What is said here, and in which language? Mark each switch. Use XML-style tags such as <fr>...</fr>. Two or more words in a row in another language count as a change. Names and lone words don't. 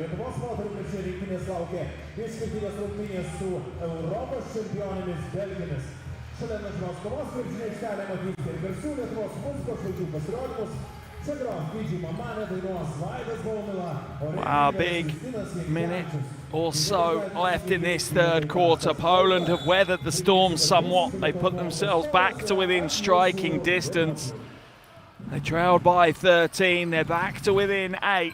<lt>Lietuvos moterų krepšinio rinktinės laukia išskirtinės rungtynės su Europos čempionėmis Belgijomis. Šalia nuožmios kovos krepšinio aikštelė matysite ir garsių Lietuvos muzikos žvaigždžių pasirodymus.</lt> <en>Wow, big minute or so left in this third quarter. Poland have weathered the storm somewhat. They put themselves back to within striking distance. They trailed by 13. They're back to within 8.</en>